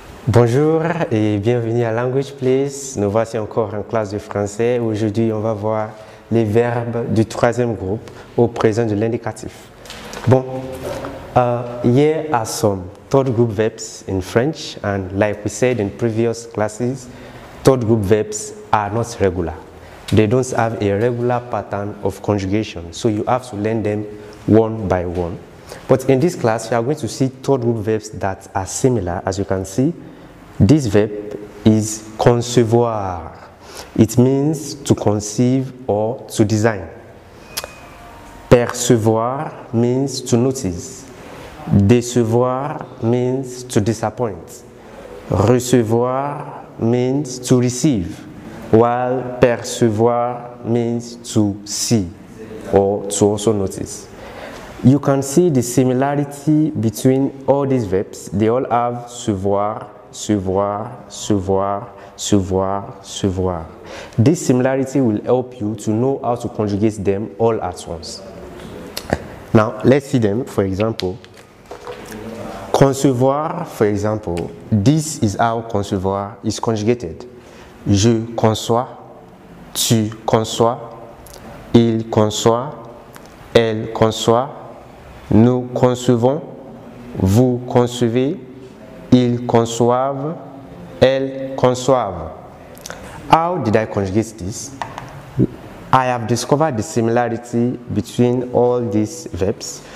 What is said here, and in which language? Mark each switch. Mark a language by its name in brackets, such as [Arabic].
[French] Bonjour et bienvenue à Language Place. Nous voici encore en classe de français. Aujourd'hui, on va voir les verbes du troisième groupe au présent de l'indicatif. [English] Bon, here are some third group verbs in French, and like we said in previous classes, third group verbs are not regular. They don't have a regular pattern of conjugation, so you have to learn them one by one. But in this class, we are going to see third group verbs that are similar. As you can see, this verb is concevoir. It means to conceive or to design. Percevoir means to notice. Décevoir means to disappoint. Recevoir means to receive, while percevoir means to see or to also notice. You can see the similarity between all these verbs. They all have se voir, se voir, se voir, se voir, se voir. This similarity will help you to know how to conjugate them all at once. Now, let's see them. For example, concevoir, for example, this is how concevoir is conjugated. [French] Je conçois, tu conçois, il conçoit, elle conçoit, nous concevons, vous concevez, ils conçoivent, elles conçoivent. [English] How did I conjugate this? I have discovered the similarity between all these verbs.